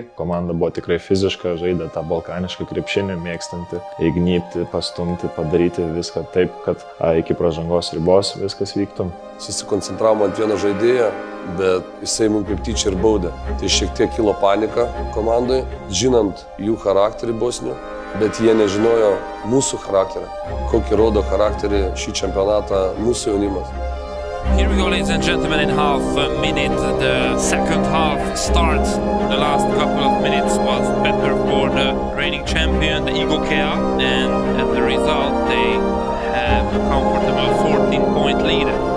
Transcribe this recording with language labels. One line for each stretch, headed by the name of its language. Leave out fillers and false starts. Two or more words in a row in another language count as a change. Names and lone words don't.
Lithuanian: Komanda buvo tikrai fiziška, žaidė tą balkanišką krepšinį, mėgstanti įgnybti, pastumti, padaryti viską taip, kad iki pražangos ribos viskas vyktų. Susikoncentravom ant vieno žaidėjo, bet jisai mums kaip tyčia ir baudė. Tai šiek tiek kilo panika komandai, žinant jų charakterį bosnių, bet jie nežinojo mūsų charakterį, kokį rodo charakterį šį čempionatą mūsų jaunimas.
English: Here we go, ladies and gentlemen, in half a minute. The second half starts. The last couple of minutes was better for the reigning champion, the IGOKEA, and as a result, they have a comfortable 14-point lead.